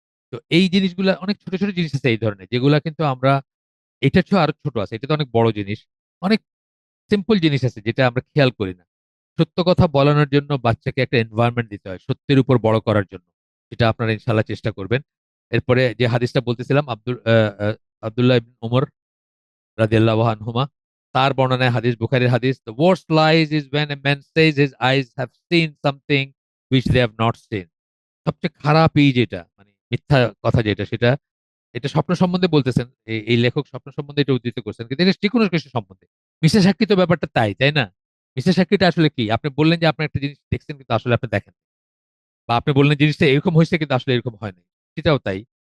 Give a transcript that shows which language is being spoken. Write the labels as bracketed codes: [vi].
[bn] তো এই জিনিসগুলা অনেক ছোট, ছোট জিনিস আছে এই ধরনের যেগুলা কিন্তু আমরা এটার চেয়েও আরো ছোট আছে। এটা তো অনেক বড় জিনিস। অনেক সিম্পল জিনিস আছে যেটা আমরা খেয়াল করি না। সত্য কথা বলানোর জন্য বাচ্চাকে একটা এনভায়রনমেন্ট দিতে হয়। সত্যের উপর বড় করার জন্য। সেটা আপনারা ইনশাআল্লাহ চেষ্টা করবেন। এরপরে যে হাদিসটা বলতেছিলাম আব্দুল্লাহ ইবনে ওমর রাদিয়াল্লাহু আনহুমা তার বর্ণনায় হাদিস বুখারীর হাদিস, [en] "The worst lies is when a man says his eyes have seen something which they have not seen." [bn] সবচেয়ে খারাপ যেটা মানে মিথ্যা কথা যেটা সেটা এটা স্বপ্ন সম্বন্ধে বলতেছেন। এই লেখক স্বপ্ন সম্বন্ধে এটা উদ্ধৃত করছেন। কিন্তু এটা যেকোনো কিছু সম্বন্ধে। মিশা সাক্ষী তো ব্যাপারটা তাই না? মিশা সাক্ষীটা আসলে কি? আপনি বললেন যে আপনি একটা জিনিস দেখছেন কিন্তু আসলে আপনি দেখেন নাই। বা আপনি বললেন জিনিসটা এরকম হইছে কিন্তু আসলে এরকম হয় নাই। সেটাও তাই।